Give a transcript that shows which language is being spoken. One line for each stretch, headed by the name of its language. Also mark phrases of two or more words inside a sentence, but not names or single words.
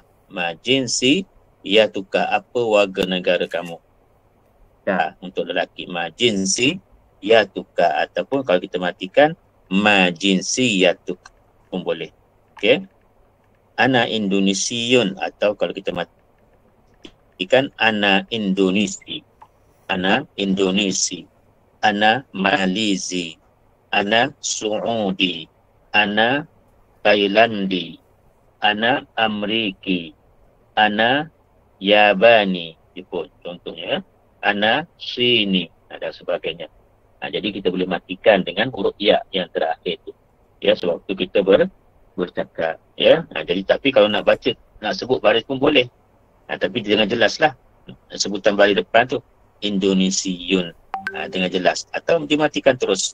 Malay: Majinsiyatuka, apa warga negara kamu? Untuk lelaki majinsiyatuka ataupun kalau kita matikan majinsiyatuk pun boleh. Okey.
Arabic: أنا إندونيسيون
Malay: atau kalau kita matikan
Arabic: أنا إندونيسي. أنا إندونيسي. أنا ماليزي. أنا سعودي. أنا تايلاندي. أنا أمريكي. أنا ياباني.
Malay: Itu contohnya.
Arabic: أنا صيني
Malay: dan sebagainya. Jadi kita boleh matikan dengan huruf ya yang terakhir itu. Ya, sebab tu kita bercakap. Ya, jadi tapi kalau nak baca, nak sebut baris pun boleh. Tapi dengan jelaslah sebutan baris depan tu Indonesiun dengan jelas atau dimatikan terus.